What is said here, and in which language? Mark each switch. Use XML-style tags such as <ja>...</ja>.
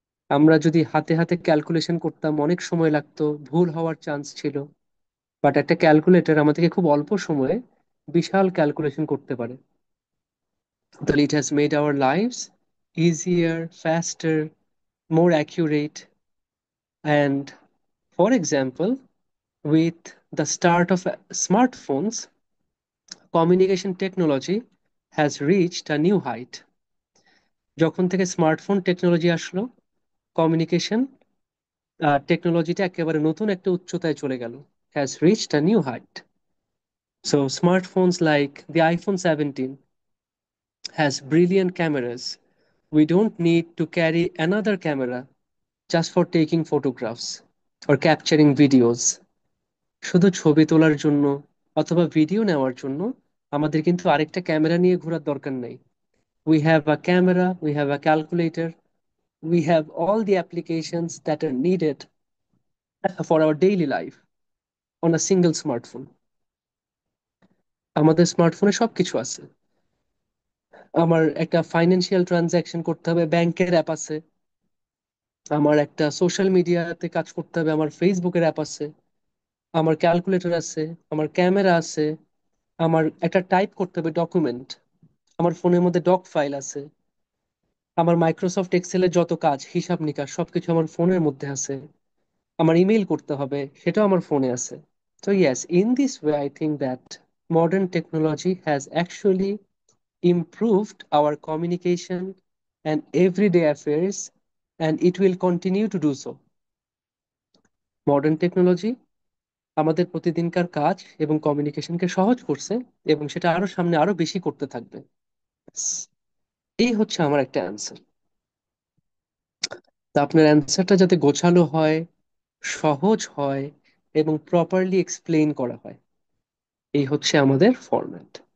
<bn>আমরা যদি হাতে হাতে ক্যালকুলেশন করতাম অনেক সময় লাগতো, ভুল হওয়ার চান্স ছিল, বাট একটা ক্যালকুলেটর আমাদেরকে খুব অল্প সময়ে বিশাল ক্যালকুলেশন করতে পারে। তাহলে</bn> <en>It has made our lives easier, faster, more accurate. And for example, with the start of smartphones, communication technology has reached a new height.</en> <bn>যখন থেকে স্মার্টফোন টেকনোলজি আসলো, কমিউনিকেশন টেকনোলজিটা একেবারে নতুন একটা উচ্চতায় চলে গেল,</bn> <en>has reached a new height. So smartphones like the iPhone 17 has brilliant cameras. We don't need to carry another camera just for taking photographs or capturing videos.</en> <bn>শুধু ছবি তোলার জন্য অথবা ভিডিও নেওয়ার জন্য আমাদের কিন্তু আরেকটা ক্যামেরা নিয়ে ঘোরার দরকার নাই।</bn> <en>We have a camera, we have a calculator, we have all the applications that are needed for our daily life on a single smartphone.</en> <bn>আমাদের স্মার্টফোনে সবকিছু আছে। আমার একটা ফাইন্যান্সিয়াল ট্রানজাকশন করতে হবে, ব্যাংকের অ্যাপ আছে। আমার একটা সোশ্যাল মিডিয়াতে কাজ করতে হবে, আমার ফেসবুকের অ্যাপ আছে। আমার ক্যালকুলেটর আছে, আমার ক্যামেরা আছে। আমার একটা টাইপ করতে হবে ডকুমেন্ট, আমার ফোনের মধ্যে ডক ফাইল আছে। আমার মাইক্রোসফট এক্সেলের যত কাজ, হিসাব নিকাশ সবকিছু আমার ফোনের মধ্যে আছে। আমার ইমেইল করতে হবে, সেটাও আমার ফোনে আছে।</bn> <en>So yes, in this way I think that modern technology has actually improved our communication and everyday affairs, and it will continue to do so.</en> <bn>Modern technology আমাদের প্রতিদিনকার কাজ এবং কমিউনিকেশনকে সহজ করছে, এবং সেটা আরো সামনে আরো বেশি করতে থাকবে। এই হচ্ছে আমার একটা অ্যান্সার। তা আপনার অ্যান্সারটা যাতে গোছালো হয়, সহজ হয় এবং প্রপারলি এক্সপ্লেইন করা হয়, এই হচ্ছে আমাদের ফরম্যাট।</bn>